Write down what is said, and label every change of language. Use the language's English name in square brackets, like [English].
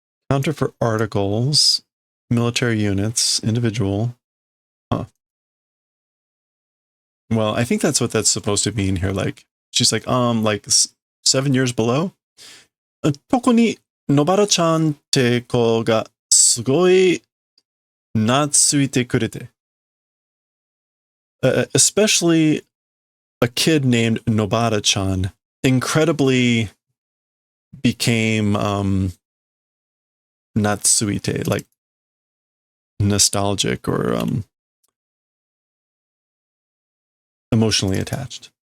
[English] Counter for articles, military units, individual. Huh. Well, I think that's what that's supposed to mean here. Like, she's like 7 years below. [Japanese] 特に野原ちゃんって子がすごい懐いてくれて。 [English] Especially a kid named Nobara-chan incredibly became natsuite, like nostalgic or emotionally attached.